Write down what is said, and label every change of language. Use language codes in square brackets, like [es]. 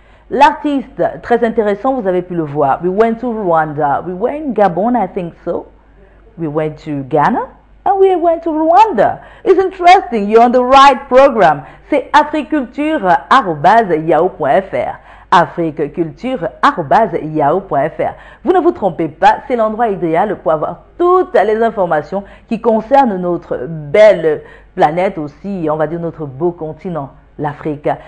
[fr] L'artiste, très intéressant, vous avez pu le voir. [en] We went to Rwanda. We were in Gabon, I think so. We went to Ghana. And we went to Rwanda. It's interesting. You're on the right program. [fr] C'est africulture@yahoo.fr. africulture@yahoo.fr. Vous ne vous trompez pas, c'est l'endroit idéal pour avoir toutes les informations qui concernent notre belle planète aussi, on va dire notre beau continent, l'Afrique.